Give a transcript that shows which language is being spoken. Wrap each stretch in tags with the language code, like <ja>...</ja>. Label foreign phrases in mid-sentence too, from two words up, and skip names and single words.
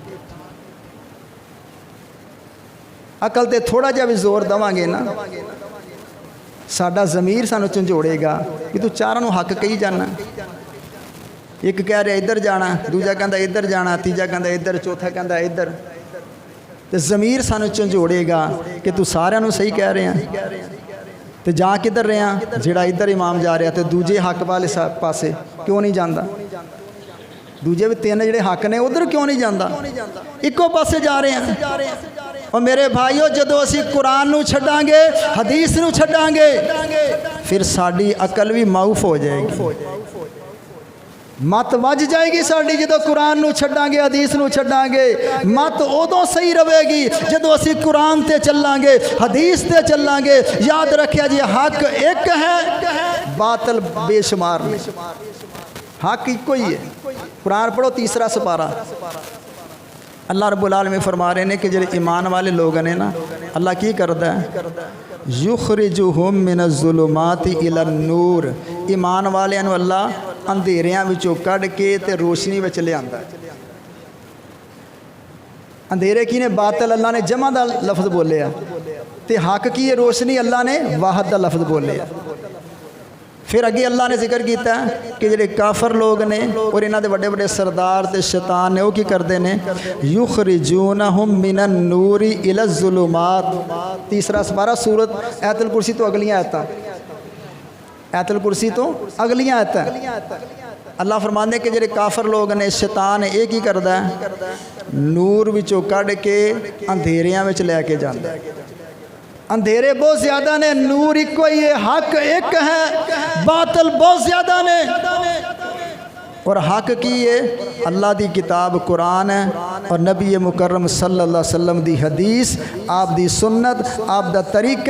<pa>عقل تے تھوڑا جا بھی زور دواں گے نا، ساڈا ضمیر سانو جھنجھوڑے گا کہ تو چاراں نو حق کہی جانا۔ ایک کہہ رہا ادھر جانا، دوجا کہندا ادھر جانا، تیجا کہندا ادھر، چوتھا کہندا ادھر۔ تے ضمیر سانو جھنجھوڑے گا کہ تو سارے نو صحیح کہہ رہے ہیں، تے جا کدھر رہے ہیں؟ جڑا ادھر امام جا رہا تے دوجے حق والے پاسے کیوں نہیں جاندا؟ دوجے بھی 3 جڑے حق نے ادھر کیوں نہیں جاندا؟ ایکو پاسے جا رہے ہیں۔ اور میرے بھائیو جدو اسی قرآن نو چھڑاں گے، حدیث نو چھڑاں گے، پھر ساڑی عقل بھی معاف ہو جائے گی، مت وج جائے گی ساڑی جدو قرآن نو چھڑاں گے، حدیث نو چھڑاں گے۔ مت ادو صحیح رہے گی جدو اسی قرآن تے چلاں گے، حدیث تے چلاں گے۔ یاد رکھیا جی حق ایک ہے، باطل بے شمار نہیں، حق ایک ہی ہے۔ قرآن پڑھو 3 سپارہ۔</pa> <ar>اللہ رب العالمین</ar> <pa>فرما رہے ہیں کہ جڑے ایمان والے لوگ ہیں نا، اللہ کی کردا ہے؟</pa> <ar>یخرجہم من الظلمات الی النور،</ar> <pa>ایمان والے نو اللہ اندھیریاں وچوں کڈ کے تے روشنی وچ لے آندا ہے۔ اندھیرے کی نے؟ باطل اللہ نے جمع دا لفظ بولیا، تے حق کی ہے روشنی اللہ نے واحد دا لفظ بولیا۔ پھر اگے اللہ نے ذکر کیتا ہے کہ جڑے کافر لوگ نے اور انہاں دے بڑے بڑے سردار تے شیطان نے وہ کی کردے نے؟</pa> <ar>یخرجونہم من النور الی الظلمات۔</ar> <pa>3 سپارہ سورت آیت الکرسی تو اگلیاں آیتاں، آیت الکرسی تو اگلیاں آیتاں۔ اللہ فرماندے کہ جڑے کافر لوگ نے، شیطان ایک ہی کردا ہے، نور وچوں کڈ کے اندھیریاں وچ لے کے جاندا ہے۔ اندھیرے بہت زیادہ نے، نور ایک ہی ہے، حق ایک ہے، باطل بہت زیادہ نے، اور حق کی ہے اللہ دی کتاب قرآن ہے اور نبی مکرم</pa> <ar>صلی اللہ علیہ وسلم</ar> <pa>دی حدیث، آپ دی سنت، آپ دا طریقہ۔</pa>